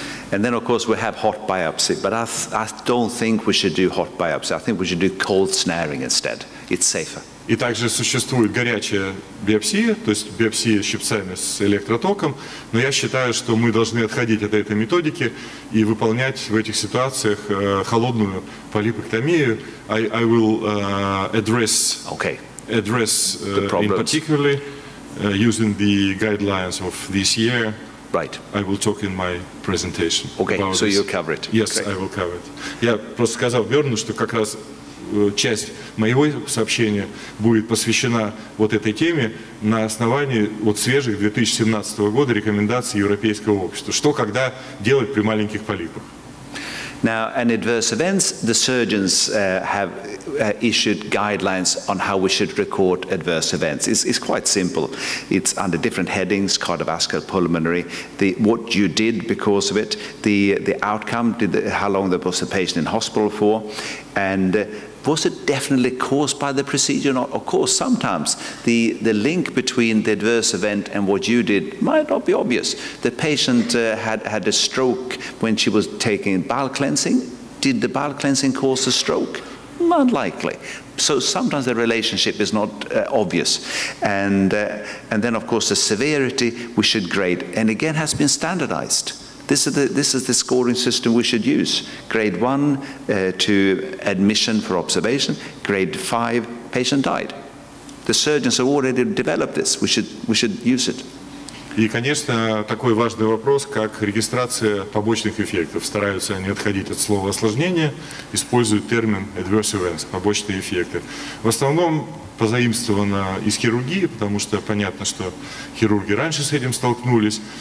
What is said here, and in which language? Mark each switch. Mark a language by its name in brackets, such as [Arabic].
[English] And then, of course, we have hot biopsy, but I don't think we should do hot biopsy. I think we should do cold snaring instead. It's safer. [Russian] И также существует горячая биопсия, то есть биопсия щипцами с электротоком, но я считаю, что мы должны отходить от этой методики и выполнять в этих ситуациях холодную полипэктомию. [English] I will address in particularly using the guidelines of this year. Right. I will talk in my presentation. Okay, so you'll cover it. Yes, I will cover it. [Russian] Я просто сказал Бjörnu, что как раз часть моего сообщения будет посвящена вот этой теме на основании вот свежих 2017 года рекомендаций Европейского общества. Что, когда делать при маленьких полипах. [English] Now, in adverse events, the surgeons have issued guidelines on how we should record adverse events. It's quite simple. It's under different headings: cardiovascular, pulmonary, what you did because of it, the outcome, how long was the patient in hospital for, and was it definitely caused by the procedure or not? Of course, sometimes the link between the adverse event and what you did might not be obvious. The patient had a stroke when she was taking bowel cleansing. Did the bowel cleansing cause a stroke? Unlikely. So sometimes the relationship is not obvious. And then, of course, the severity we should grade, and again has been standardized. This is the scoring system we should use. Grade 1 to admission for observation. Grade 5, patient died. The surgeons have already developed this. We should use it. [Russian] И, конечно, такой важный вопрос, как регистрация побочных эффектов. Стараются они отходить от слова осложнения, используют термин adverse events, побочные эффекты. В основном позаимствовано из хирургии, потому что понятно, что хирурги раньше с этим столкнулись.